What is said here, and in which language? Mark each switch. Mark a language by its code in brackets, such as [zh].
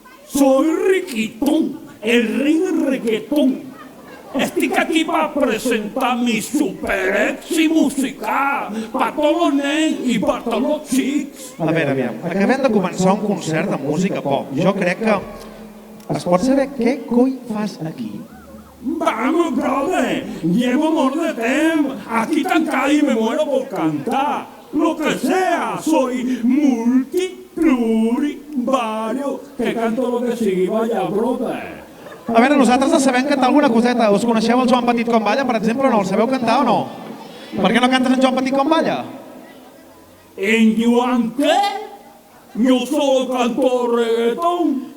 [es] Soy Riquitón, el rey del reggaetón. [ca] Estic aquí per presentar mi superèxit musical per tots els nens i per tots els xics. A veure, aviam, acabem de començar un concert de música pop. Jo crec que es pot saber què coi fas aquí. [es] Vamos, brother, llevo [ca] molt de temps aquí tancado [es] y me muero por cantar. Lo que sea, soy multiplurivario, que canto lo que sigui, vaya, brother. [ca] A veure, nosaltres sabem cantar alguna coseta. Us coneixeu el Joan Petit com balla, per exemple, o no? El sabeu cantar o no? Per què no cantes en Joan Petit com balla? [es] ¿En Joan qué? Yo solo canto reggaetón.